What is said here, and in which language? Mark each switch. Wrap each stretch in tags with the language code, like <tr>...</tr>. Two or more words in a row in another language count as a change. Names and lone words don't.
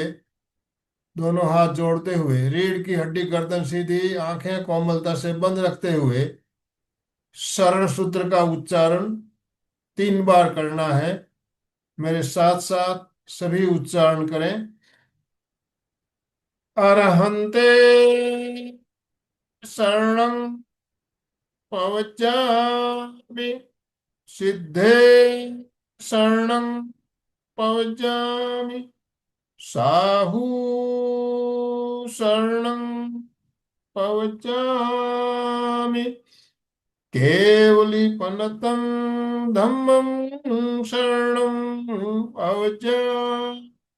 <hi>दोनों हाथ जोड़ते हुए रीढ़ की हड्डी, गर्दन सीधी, आंखें कोमलता से बंद रखते हुए शरण सूत्र का उच्चारण तीन बार करना है। मेरे साथ साथ सभी उच्चारण करें।</hi> <pra>अरहन्ते शरणं पवज्जामि, सिद्धे शरणं पवज्जामि, साहू शरणं पवज्जामि, केवलीपनतं धम्मं शरणं पवज्जामि।</pra>